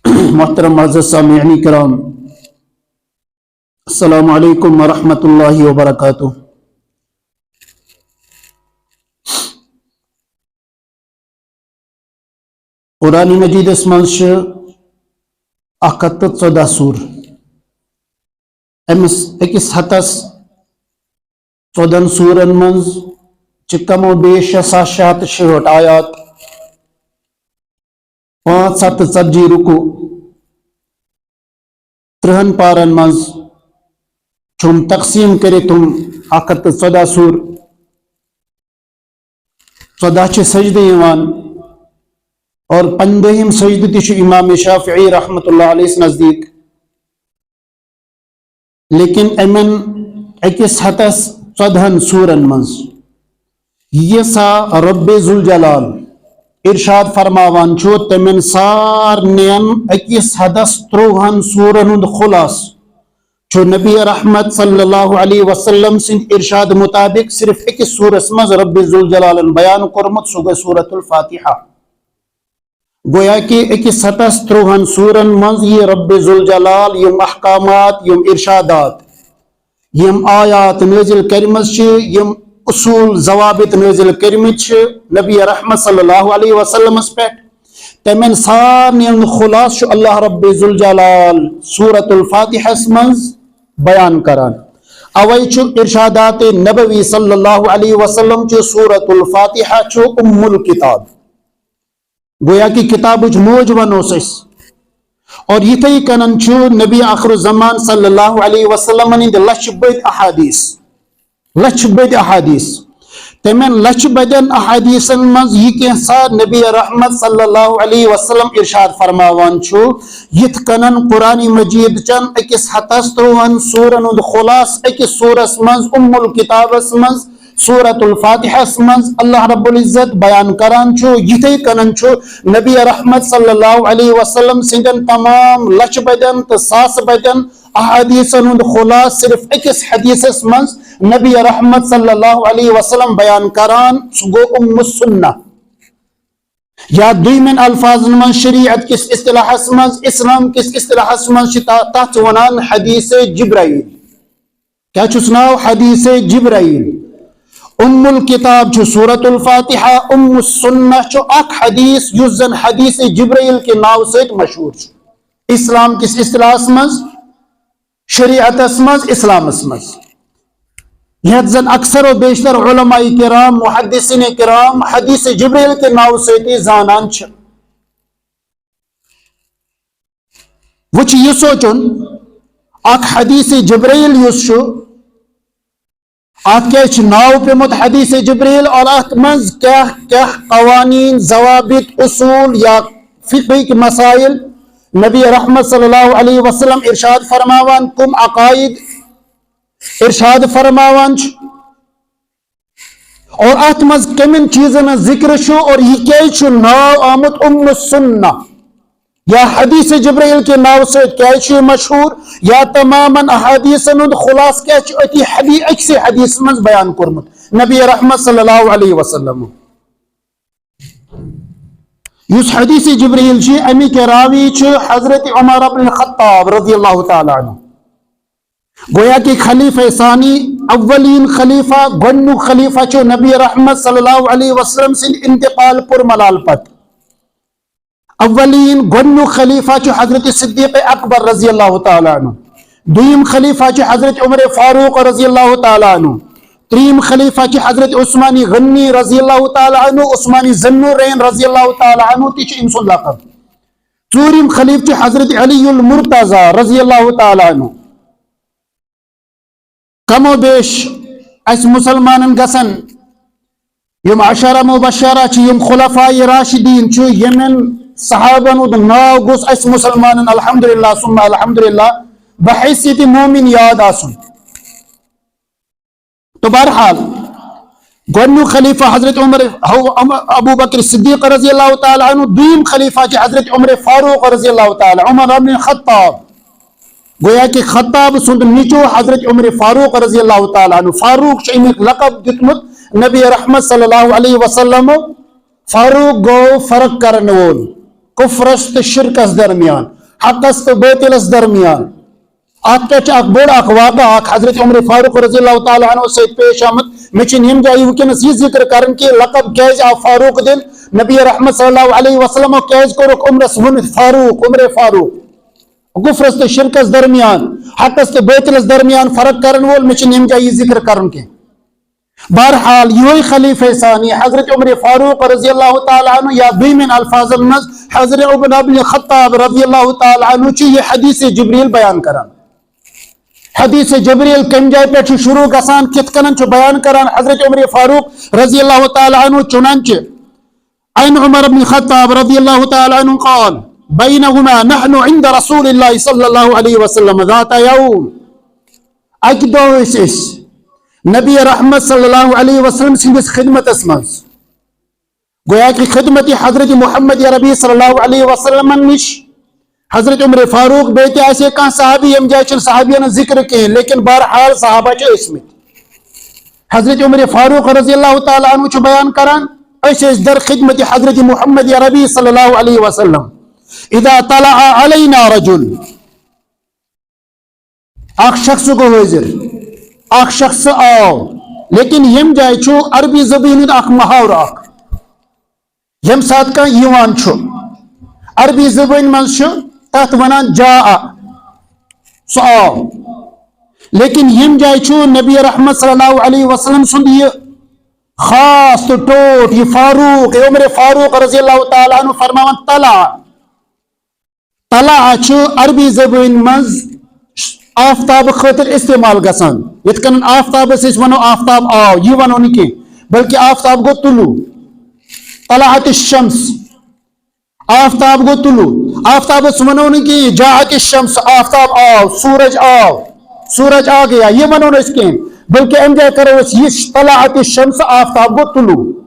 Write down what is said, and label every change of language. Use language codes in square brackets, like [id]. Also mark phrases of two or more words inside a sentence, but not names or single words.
[ur] محترم معزز سامعین کرام، [ar] السلام علیکم ورحمۃ اللہ وبرکاتہ۔ [ks] قرآن مجید من 114 سور، امس اکس ہتس 14 سورن من کم و بیش 666 آیات، 540 رکو، 30 پارن من چھم تقسیم کرتم 114 سور، 14 چھ سجدہ یوان اور 15 سجدہ تش امام شافعی [ar] رحمت اللہ علیہ [ks] نزدیک، لیکن امن اکس ہتس 14 سورن من یہ سا رب ذوالجلال ارشاد فرماوان چھو تمن سارنین اکس ہتس 30 سورن ہند خلاص چھو نبی رحمت [ar] صلی اللہ علیہ وسلم [ks] سند ارشاد مطابق صرف اکس سورس مز رب ذوالجلال بیان کرمت سو گئی سورۃ الفاتحہ۔ گویا کہ اکس ہتس 30 سورن مز یہ رب ذوالجلال یم احکامات، یم ارشادات، یم آیات نازل کرمت یم اصول ضوابط نازل کرمت نبی رحمت [ar] صلی اللہ علیہ وسلم [ks] پہ، تمن سارنین خلاص اللہ رب ذوالجلال سورۃ الفاتحہ مز بیان کران۔ اوئی ارشادات نبوی [ar] صلی اللہ علیہ وسلم [ks] سورۃ الفاتحہ ام الکتاب، گویا کہ کتاب موج ونوس اس، اور یتھے کنن نبی آخر الزمان [ar] صلی اللہ علیہ وسلم [ks] لچھ بد احادیث تمن لچھ بدن احادیثن مز یہ کینسا نبی رحمت [ar] صلی اللہ علیہ وسلم [ks] ارشاد فرماوان یت کنن قرآن مجید چن اکس ہتس 30 سورن ہند خلاص اکس سورس مز ام الکتابس مز سورۃ الفاتحہ مز اللہ رب العزت بیان کران یتھے کنن نبی رحمت [ar] صلی اللہ علیہ وسلم [ks] سندن تمام لچھ بدن تو ساس بدن احادیثن ہند خلاص صرف اکس حدیثس مز نبی رحمت [ar] صلی اللہ علیہ وسلم [ks] بیان کران سو گو ام السنہ، یا دویمن الفاظ من شریعت کس اصطلاح مز، اسلام کس اصطلاح مز تحت ونان حدیث جبرائیل، کیا ناو حدیث جبرائیل۔ ام الکتاب سورۃ الفاتحہ، ام السنہ اک حدیث یس زن حدیث جبرائیل کے ناو سے مشہور۔ اسلام کس اصطلاح مز، شریعت مز، اسلام مز، یہ زن اکثر و بیشتر علماء کرام محدثین کرام حدیث جبرائیل کے ناو سے زانان وچ یہ سوچن اک حدیث جبرائیل یس ات کیا ناو پیمت حدیث جبرائیل، اور ات مز کیا قوانین، ضوابط، اصول یا فقہی مسائل نبی رحمت [ar] صلی اللہ علیہ وسلم [ks] ارشاد فرماوان، کم عقائد ارشاد فرماوان اور ات مز کمن چیزن ذکر اور یہ کیا ناو آمد ام السنہ یا حدیث جبرائیل کے ناو سے کیا مشہور، یا تماما احادیثن خلاص کیا اکسی حدیث مز بیان کرمت نبی رحمت [ar] صلی اللہ علیہ وسلم۔ [ks] اس حدیث جبرائیل امی کے راوی حضرت عمر بن الخطاب [ar] رضی اللہ تعالی عنہ، [ks] گویا کہ خلیفہ ثانی، اولین خلیفہ، گنو خلیفہ نبی رحمت [ar] صلی اللہ علیہ وسلم [ks] سے انتقال پر ملال پت، اولین گنو خلیفہ حضرت صدیق اکبر [ar] رضی اللہ تعالی عنہ، [ks] دویم خلیفہ حضرت عمر فاروق [ar] رضی اللہ تعالی عنہ، [ks] تریم خلیفہ حضرت عثمانی غنی [ar] رضی اللہ تعالی عنہ، [ks] عثمانی ذوالنورین [ar] رضی اللہ تعالی عنہ [ks] تیچ امس لقب، ژوٗرِم خلیفہ حضرت علی المرتضی [ar] رضی اللہ تعالی عنہ۔ [ks] کم و بیش اس مسلمانن گسن یم عشرہ مبشرہ یم خلفاء راشدین یمن صحابن ناو گوس اس مسلمانن [ar] الحمدللہ ثم الحمدللہ [ks] بحیثیت مومن یاد آسن۔ تو بہرحال گونو خلیفہ حضرت عمر ابو بکر صدیق [ar] رضی اللہ تعالی عنہ، [ks] دویم خلیفہ حضرت عمر فاروق [ar] رضی اللہ تعالی، [ks] عمر بن خطاب، گویا کہ خطاب سند نیچو حضرت عمر فاروق [ar] رضی اللہ تعالی عنہ، [ks] فاروق امیک لقب دتمت نبی رحمت [ar] صلی اللہ علیہ وسلم، [ks] فاروق گو فرق کرن وول، کفرست شرکس درمیان، حقس تو باطلس درمیان ات پہ بوڑ واقعہ حضرت عمر فاروق [ar] رضی اللہ تعالیٰ عنہ [ks] ست پیش آمت مے یم جائیں ونکس یہ ذکر کرن کہ لقب کیاز آو فاروق دن نبی رحمت [ar] صلی اللہ علیہ وسلم [ks] کیاز کورک عمرس ون فاروق عمر فاروق گفرس تو شرکس درمیان حقس تو باطلس درمیان فرق کرن وول مے یم جائیں یہ ذکر کرن کہ بہرحال یہ خلیفہ ثانی حضرت عمر فاروق [ar] رضی اللہ تعالیٰ عنہ [ks] یا بیمن الفاظ مز حضرت عمر بن خطاب [ar] رضی اللہ تعالیٰ عنہ [ks] چھ یہ حدیث جبریل بیان کران حدیث جبریل کم جائے پہ شروع گسان کت کنن بیان کران حضرت عمر فاروق [ar] رضی اللہ تعالیٰ عنہ [ks] چنانچہ [ar] عن عمر بن خطاب رضی اللہ تعالیٰ عنہ قال بینہما نحن عند رسول اللہ صلی اللہ علیہ وسلم ذات یوم [ks] اک دو نبی رحمت [ar] صلی اللہ علیہ وسلم [ks] سندس خدمت اسمز گویا کہ خدمت حضرت محمد عربی [ar] صلی اللہ علیہ وسلم [ks] نش حضرت عمر فاروق بیت ایسے کہاں صحابی یم جائے صحابیان ذکر کے لیکن بہرحال صحابہ چھ اسمت حضرت عمر فاروق [ar] رضی اللہ تعالیٰ عنہ [ks] چھ بیان کران ایسے در خدمت حضرت محمد عربی [ar] صلی اللہ علیہ وسلم اذا طلع علینا رجل [ks] اخ شخص کو حاضر اخ شخص آو لیکن یم جائے چھو عربی زبین اخ محاور اخ یم ساتھ کا یوان چھو عربی زبین من چھو تحت ونان جاء سو آو لیکن یم جائے چھو نبی رحمت [ar] صلی اللہ علیہ وسلم [ks] سند یہ خاص تو ٹوٹ یہ فاروق عمر فاروق [ar] رضی اللہ تعالیٰ عنہ [ks] فرماوان طلع چھو عربی زبین من آفتاب خاطر استعمال گسان یت کن آفتاب سے ونو آفتاب آو یہ ونو نکی بلکہ آفتاب گو طلوع [ar] طلعت الشمس [ks] آفتاب گو طلوع آفتاب سے ونو نکی [ar] جاءت الشمس [ks] آفتاب آو [ur] سورج آ گیا [ks] یہ ونو اس کے بلکہ ام جائے کرو یہ [ar] طلعت الشمس [ks] آفتاب گو طلوع